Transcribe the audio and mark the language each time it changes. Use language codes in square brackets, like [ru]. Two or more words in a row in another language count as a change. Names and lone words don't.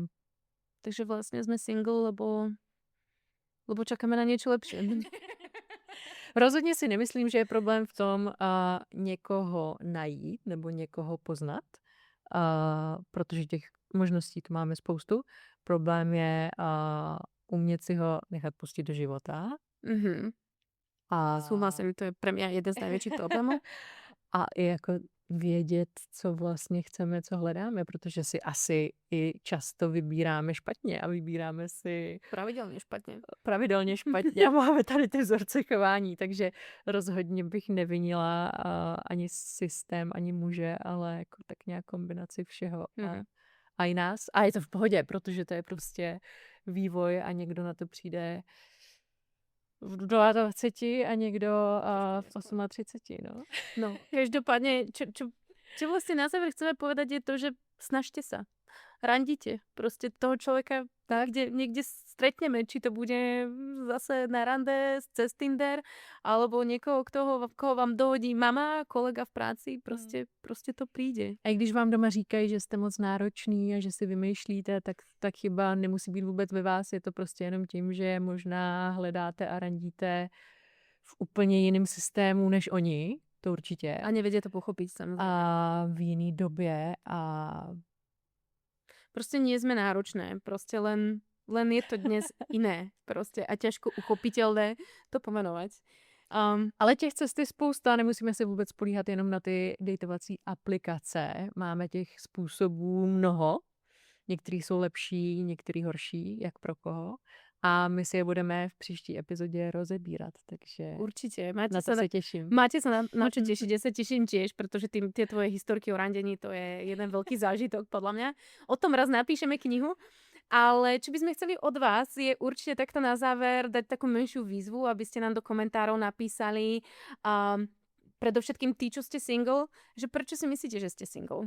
[cs] Takže vlastně jsme single, [sk] lebo čakáme [cs] na něco lepší. Rozhodně si nemyslím, že je problém v tom někoho najít nebo někoho poznat, protože těch možností tu máme spoustu. Problém je umět si ho nechat pustit do života. [sk] A súhlasím, to je pre mňa jeden z najväčších problémov. [cs] A i jako vědět, co vlastně chceme, co hledáme, protože si asi i často vybíráme špatně a vybíráme si... Pravidelně špatně a máme tady ty vzorce chování, takže rozhodně bych nevinila ani systém, ani muže, ale jako tak nějak kombinaci všeho. A i nás. A je to v pohodě, protože to je prostě vývoj a někdo na to přijde v 22 a někdo v 38, no. No, [sk] každopádne, čo vlastne na záver chceme povedať je to, že snažte sa. randite. Proste toho človeka niekde stretneme, či to bude zase na rande cez Tinder, alebo niekoho, koho vám dohodí mama, kolega v práci, proste to príde. [cs] A i když vám doma říkají, že jste moc náročný a že si vymýšlíte, tak ta chyba nemusí být vůbec ve vás, je to prostě jenom tím, že možná hledáte a randíte v úplně jiném systému než oni, to určitě. [sk] A nevedia to pochopiť, samozrejme. [cs] A v jiný době a [sk] proste nie sme náročné, proste len je to dnes iné proste a ťažko uchopiteľné to pomenovať. [cs] Ale těch cest je spousta, nemusíme se vůbec spolíhat jenom na ty dejtovací aplikace. Máme těch způsobů mnoho. Některý jsou lepší, některý horší, jak pro koho. A my si je budeme v příští epizodě rozebírat, takže [sk] určite. [cs] na to se těším. [sk] Máte sa na čo tešiť, ja sa teším tiež, pretože tie tvoje historky o randení, to je jeden veľký zážitok podľa mňa. O tom raz napíšeme knihu, ale čo by sme chceli od vás je určite takto na záver dať takú menšiu výzvu, aby ste nám do komentárov napísali predovšetkým tí, čo ste single, že prečo si myslíte, že ste single.